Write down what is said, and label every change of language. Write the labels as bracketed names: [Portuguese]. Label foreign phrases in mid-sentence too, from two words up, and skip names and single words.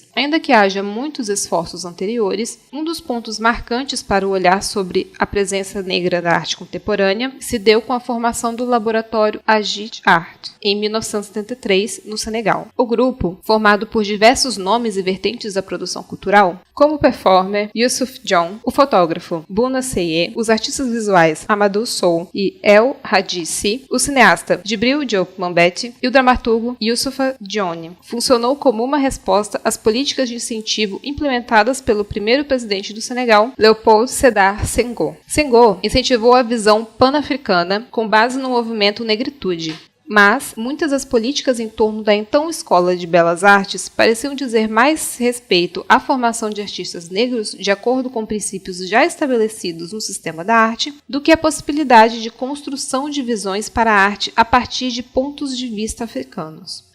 [Portuguese] Ainda que haja muitos esforços anteriores, um dos pontos marcantes para o olhar sobre a presença negra da arte contemporânea se deu com a formação do laboratório Agit Art, em 1973, no Senegal. O grupo, formado por diversos nomes e vertentes da produção cultural, como o performer Youssouf John, o fotógrafo Bouna Seye, os artistas visuais Amadou Sow e El Hadji, o cineasta Djibril Diop Mambéty e o dramaturgo Youssoufa Dione, funcionou como uma resposta às políticas de incentivo implementadas pelo primeiro presidente do Senegal, Léopold Sédar Senghor. Senghor incentivou a visão pan-africana com base no movimento Negritude. Mas muitas das políticas em torno da então Escola de Belas Artes pareciam dizer mais respeito à formação de artistas negros de acordo com princípios já estabelecidos no sistema da arte do que a possibilidade de construção de visões para a arte a partir de pontos de vista africanos.